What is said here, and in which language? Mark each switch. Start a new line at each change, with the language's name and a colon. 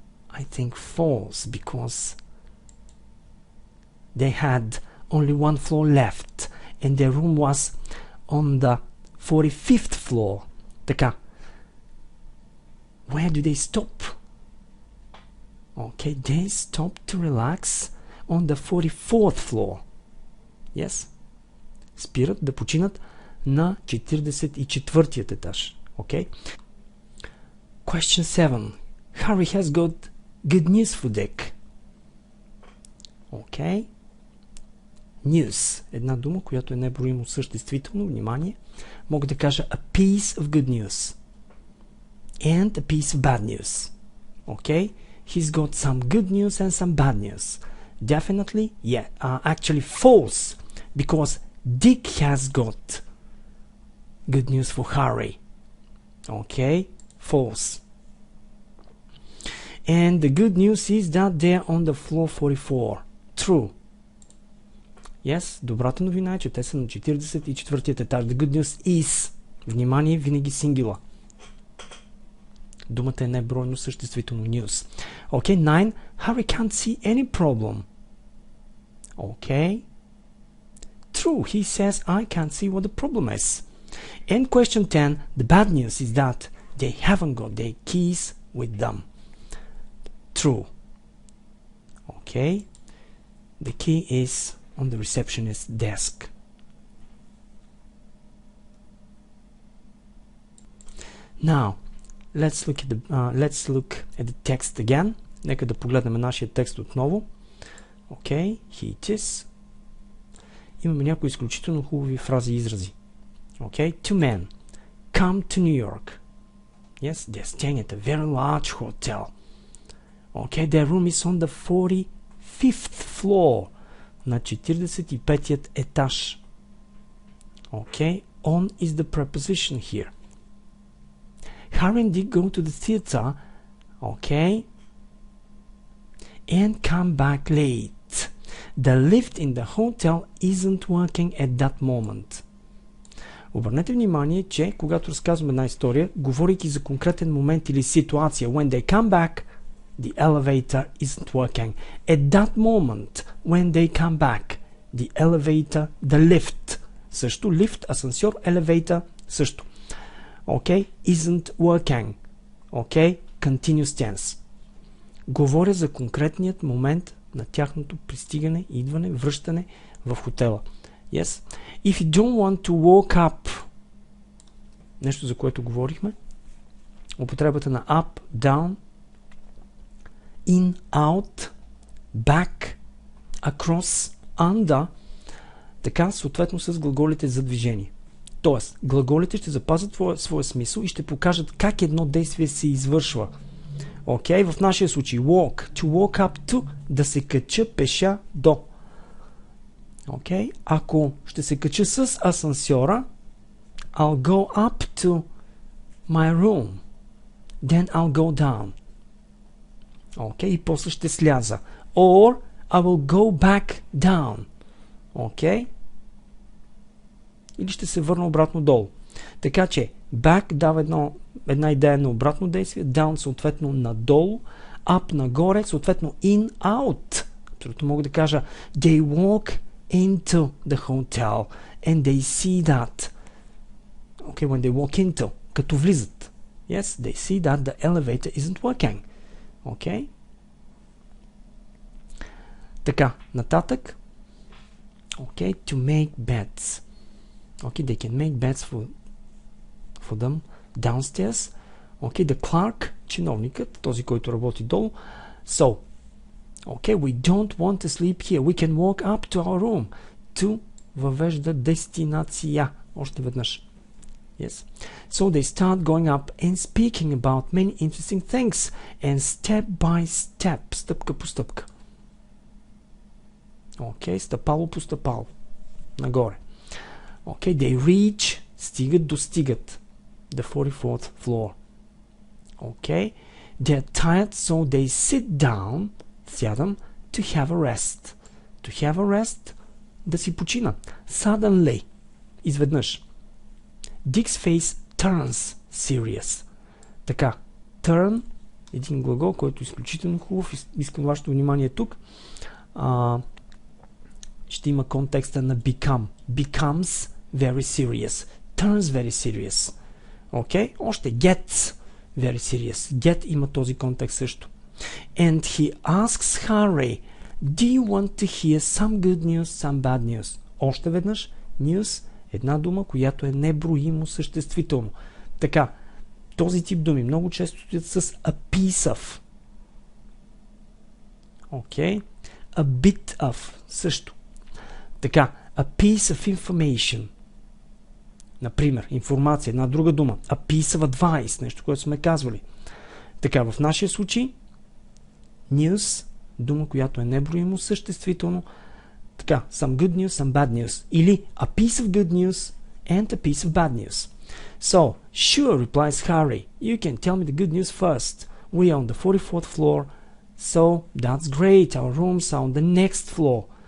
English: I think false, because they had only one floor left and their room was on the 45th floor.
Bulgarian: Така.
English: Where do they stop? Okay, they stop to relax on the 44th floor. Yes.
Bulgarian: Спират да починат на 44-тият етаж.
English: Okay. Question 7. Harry has got good news for Dick. Okay. News.
Bulgarian: Една дума, която е неброимо съществително. Внимание. Мога да кажа
English: a piece of good news. And a piece of bad news. Okay. He's got some good news and some bad news. Definitely, yeah. Actually false. Because Dick has got good news for Harry. Okay. False. And the good news is that they're on the floor 44. True. Yes,
Bulgarian: добрата новина е, че те са на 44-тият етаж.
English: The good news is.
Bulgarian: Внимание, винаги сингула. Думата е небройно съществително news.
English: Okay, 9. Harry can't see any problem. Okay. True, he says I can't see what the problem is. And question 10. The bad news is that they haven't got their keys with them. True. Okay. The key is on the receptionist's desk. Now, let's look at the text again.
Bulgarian: Нека да погледнем нашия текст отново.
English: Okay, here it is.
Bulgarian: Имаме някои изключително хубави фрази и изрази.
English: Okay, two men come to New York. Yes, they're staying at a very large hotel. Okay, their room is on the 45th floor.
Bulgarian: На 45-тият етаж.
English: Okay, on is the preposition here. Harry and Dick go to the theater, okay, and come back late. The lift in the hotel isn't working at that moment.
Bulgarian: Обърнете внимание, че когато разказваме една история, говорейки за конкретен момент или ситуация,
English: when they come back, the elevator isn't working. At that moment, when they come back, the elevator, the lift,
Bulgarian: също
English: lift, асансьор, elevator, също. Okay, isn't working. Okay, continuous tense.
Bulgarian: Говоря за конкретният момент на тяхното пристигане, идване, връщане в хотела.
English: Yes. If you don't want to walk up,
Bulgarian: нещо за което говорихме, употребата на up, down, in, out, back, across, under, така съответно с глаголите за движение. Тоест, глаголите ще запазят своя смисъл и ще покажат как едно действие се извършва. Окей, в нашия случай
English: walk, to walk up to,
Bulgarian: да се кача пеша до. Окей, ако ще се кача с асансьора,
English: I'll go up to my room, then I'll go down.
Bulgarian: Окей, и после ще сляза.
English: Or I will go back down.
Bulgarian: Окей? Или ще се върна обратно долу. Така че
English: back
Bulgarian: дава една идея на обратно действие, down съответно надолу, up нагоре, съответно in, out. Защото мога да кажа
English: they walk into the hotel and they see that. Okay, when they walk into,
Bulgarian: като влизат.
English: Yes, they see that the elevator isn't working. Okay?
Bulgarian: Така, нататък.
English: Okay, to make beds. Okay, they can make beds for them downstairs. Okay, the clerk,
Bulgarian: чиновникът, този, който работи долу.
English: So, okay, we don't want to sleep here. We can walk up to our room.
Bulgarian: To въвежда дестинация. Още веднъж. Yes.
English: So they start going up and speaking about many interesting things. And step by step,
Bulgarian: стъпка по стъпка. Okay, стъпало по стъпало. Нагоре.
English: Okay, they reach,
Bulgarian: достигат.
English: The 44th floor. Okay, they're tired, so they sit down, сядам, to have a rest. To have a rest,
Bulgarian: да си почина.
English: Suddenly, изведнъж. Dick's face turns serious.
Bulgarian: Така,
English: turn,
Bulgarian: един глагол, който е изключително хубав. Искам вашето внимание тук. Ще има контекста на become.
English: Becomes very serious. Turns very serious. Okay?
Bulgarian: Още gets very serious. Get има този контекст също.
English: And he asks Harry, do you want to hear some good news, some bad news?
Bulgarian: Още веднъж, news, една дума, която е неброимо съществително. Така, Този тип думи много често стоят с a piece of. Окей?
English: A bit of
Bulgarian: също. Така,
English: a piece of information.
Bulgarian: Например, информация, една друга дума.
English: A piece of advice,
Bulgarian: нещо, което сме казвали. Така, в нашия случай news, дума, която е неброимо съществително. Така,
English: some good news, some bad news.
Bulgarian: Или
English: a piece of good news and a piece of bad news. So, sure, replies Harry. You can tell me the good news first. We are on the 44th floor. So, that's great. Our rooms are on the next floor.